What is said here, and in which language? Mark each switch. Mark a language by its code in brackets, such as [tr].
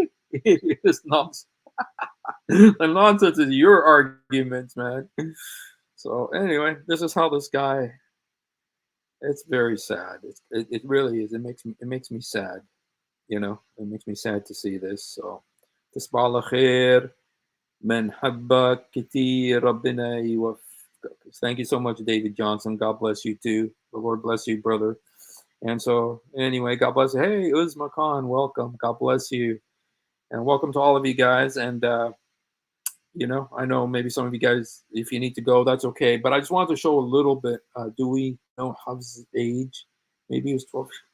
[en] It is nonsense. The nonsense is your arguments, man. So anyway, this is how this guy. It's very sad. It really is. It makes me sad. You know, it makes me sad to see this. So, [ar] تصبح على خير من حبك كتير ربنا يوفقك. [en] Thank you so much, David Johnson. God bless you too. The Lord bless you, brother. And so, anyway, God bless you. Hey, Uzma Khan, welcome. God bless you, and welcome to all of you guys. And you know, I know maybe some of you guys, if you need to go, that's okay. But I just wanted to show a little bit. Do we know Hafs' age? Maybe he was 12.